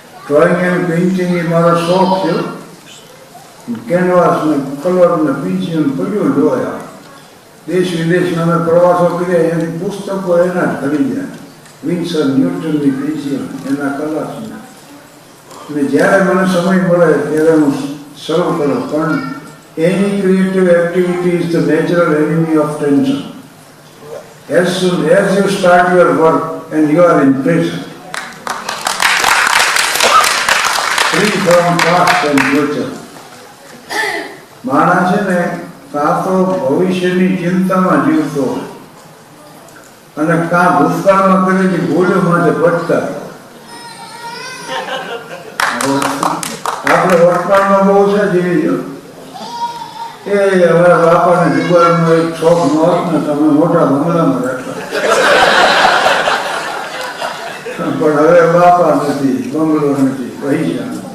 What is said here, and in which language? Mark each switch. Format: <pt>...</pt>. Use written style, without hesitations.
<gu>Drawing and painting એ મારો શોખ છે કેનવાસ ને કલર ને પેન્સિલ પડ્યું જોયા દેશ વિદેશના અમે પ્રવાસો કર્યા એની પુસ્તકો એના જ ખરીદ્યા વિન્સર ન્યૂટનની પેન્સિલ એના કલર્સ અને જ્યારે મને સમય મળે ત્યારે હું શરૂ કરું પણ</gu> <en>any creative activity is the natural enemy of tension. As soon as you start your work and you are in prison, free from past and future.</en> <gu>માણસ છે ને કાં તો ભવિષ્યની ચિંતામાં જીવતો અને કાં ભૂતકાળમાં કરેલી ભૂલો માટે ભટકા આપણે વર્તમાનમાં બહુ છે જીવી જાવ એ હવે બાપાને જુગારનો એક શોખ ન હોત ને તમે મોટા બંગલામાં રહેતા પણ હવે બાપા નથી બંગલો નથી પૈસા</gu>